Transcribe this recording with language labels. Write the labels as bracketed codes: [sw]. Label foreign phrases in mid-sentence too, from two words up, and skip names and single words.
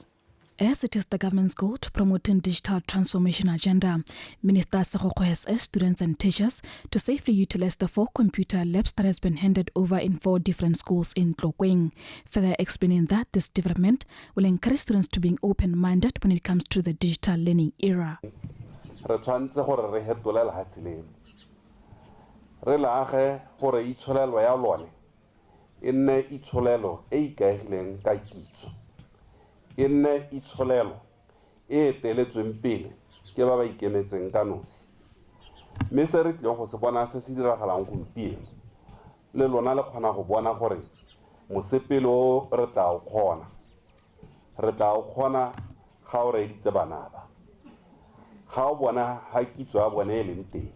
[en] As it is the government's goal to promote a digital transformation agenda, Minister Segoko has urged students and teachers to safely utilize the 4 computer labs that has been handed over in 4 different schools in Tlokweng, further explaining that this development will encourage students to be open-minded when it comes to the digital learning era. [tn] Re tshwantse gore re hetole lehatshe leno re laage gore itsholelo ya lone e nne itsholelo e ikaegileng ka kitso e nne itsholelo e teletsweng pele ke ba ba ikemetseng ka nosi mme se re tlile go se bona se se diragalang gompieno le lona le kgona go bona gore mosepele o re tla o kgona ga o reeditse bana ba ga o bona ha kitso ya bone e leng teng